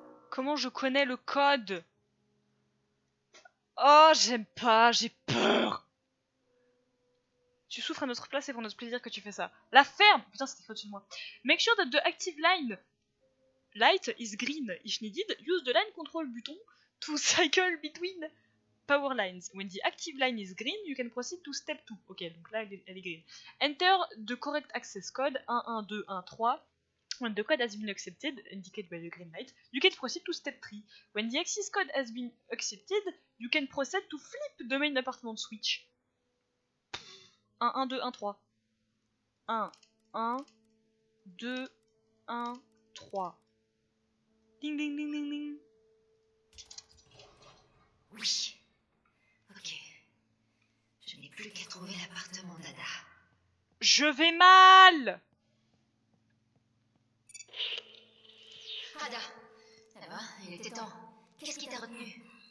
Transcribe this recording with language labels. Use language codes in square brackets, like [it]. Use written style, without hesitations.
[fr] Comment je connais le code? Oh, j'aime pas, j'ai peur. Tu souffres à notre place et pour notre plaisir que tu fais ça. La ferme! Putain, c'était faux de moi. [en] Make sure that the active line light is green. If needed, use the line control button to cycle between power lines. When the active line is green, you can proceed to step 2. [fr] Ok, donc là, elle est green. [en] Enter the correct access code 11213. When the code has been accepted, indicated by the green light, you can proceed to step 3. When the access code has been accepted, you can proceed to flip the main apartment switch. 1, 1, 2, 1, 3. 1, 1, 2, 1, 3. Ding ding ding ding ding. [fr] Oui. Ok. Je n'ai plus qu'à trouver l'appartement d'Ada. Je vais mal! Ada, ça va? Il était temps. Qu'est-ce qui t'a retenu?